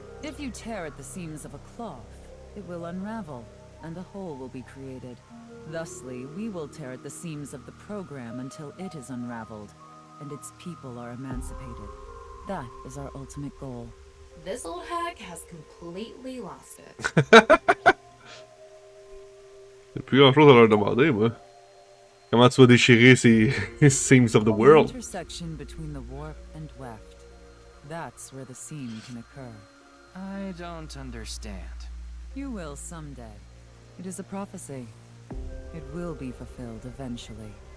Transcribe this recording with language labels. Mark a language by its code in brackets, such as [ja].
[en] If you tear at the seams of a cloth, it will unravel, and a hole will be created. Thusly, we will tear at the seams of the program until it is unraveled, and its people are emancipated. That is our ultimate goal. This old hag has completely lost it. [fr] J'ai plus grand chose à leur demander, moi. Comment tu vas déchirer ces [en] seams of the world? The intersection between the warp and weft. That's where the seam can occur. I don't understand. You will someday. It is a prophecy. It will be fulfilled eventually.